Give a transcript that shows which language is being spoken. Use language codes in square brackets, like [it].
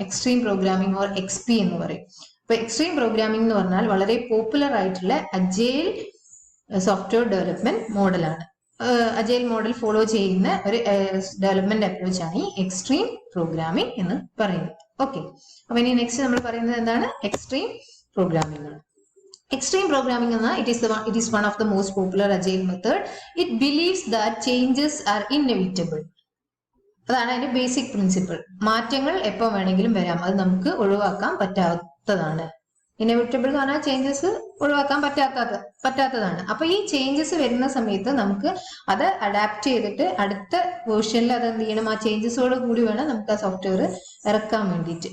[ml] Extreme programming or XP എന്ന് പറയും. അപ്പൊ എക്സ്ട്രീം പ്രോഗ്രാമിംഗ് എന്ന് പറഞ്ഞാൽ വളരെ പോപ്പുലർ ആയിട്ടുള്ള അജൈൽ സോഫ്റ്റ്വെയർ ഡെവലപ്മെന്റ് മോഡലാണ്. അജൈൽ മോഡൽ ഫോളോ ചെയ്യുന്ന ഒരു ഡെവലപ്മെന്റ് അപ്രോച്ച് ആണ് ഈ എക്സ്ട്രീം പ്രോഗ്രാമിംഗ് എന്ന് പറയുന്നത്. ഓക്കെ, അപ്പൊ ഇനി നെക്സ്റ്റ് നമ്മൾ പറയുന്നത് എന്താണ്? എക്സ്ട്രീം പ്രോഗ്രാമിംഗ് ആണ്. [en] Extreme programming it is one of the most popular agile method. It believes that changes are inevitable. [ml] അതാണ് അതിന്റെ ബേസിക് പ്രിൻസിപ്പിൾ. മാറ്റങ്ങൾ എപ്പോൾ വേണമെങ്കിലും വരാം, അത് നമുക്ക് ഒഴിവാക്കാൻ പറ്റാത്തതാണ്. ഇന്നെവിറ്റബിൾ എന്ന് പറഞ്ഞാൽ ചേഞ്ചസ് ഒഴിവാക്കാൻ പറ്റാത്തതാണ്. അപ്പൊ ഈ ചേഞ്ചസ് വരുന്ന സമയത്ത് നമുക്ക് അത് അഡാപ്റ്റ് ചെയ്തിട്ട് അടുത്ത വേർഷനിൽ അത് എന്ത് ചെയ്യണം, ആ ചേഞ്ചസോട് കൂടി വേണം നമുക്ക് ആ സോഫ്റ്റ്വെയർ ഇറക്കാൻ വേണ്ടിയിട്ട്.